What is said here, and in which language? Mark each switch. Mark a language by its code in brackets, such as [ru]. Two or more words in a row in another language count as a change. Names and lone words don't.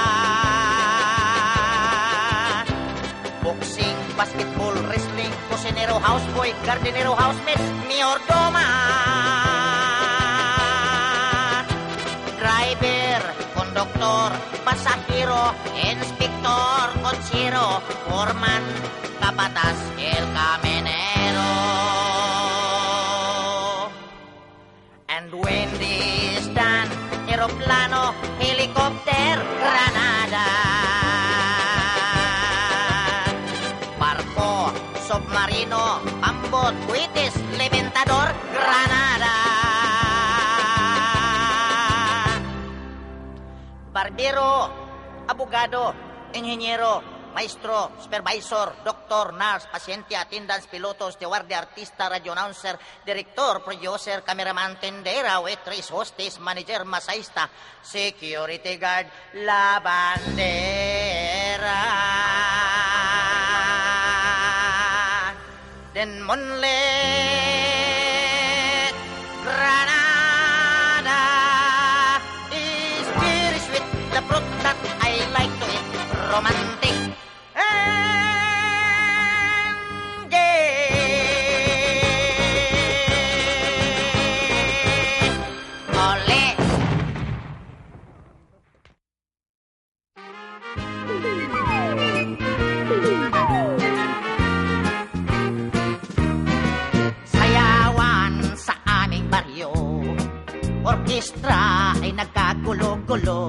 [en] Boxing, basketball, wrestling, [tl] kusinero, houseboy, gardenero, housemaid, mayordomo. Driver, konduktor, pasahero, inspektor, konsiro, foreman, kabatas, [es] el caminero. [en] And when this done, [tl] aeroplano, helicopter, granada. Barko, submarino, pambot, buitis, levantador, granada. Barbero, abogado, inhenyero, maestro, supervisor, doktor, nurse, pasyente, attendants, piloto, steward, artista, [en] radio announcer, director, producer, cameraman, [tl] tendera, [en] waitress, hostess, manager, [tl] masahista, [en] security guard, [es] la bandera. [en] Then moonlit Granada is very sweet, the fruit that I like to eat, romantic and gay. Ole. [tl] Sayawan sa aming baryo, orkestra ay nagkagulo-gulo.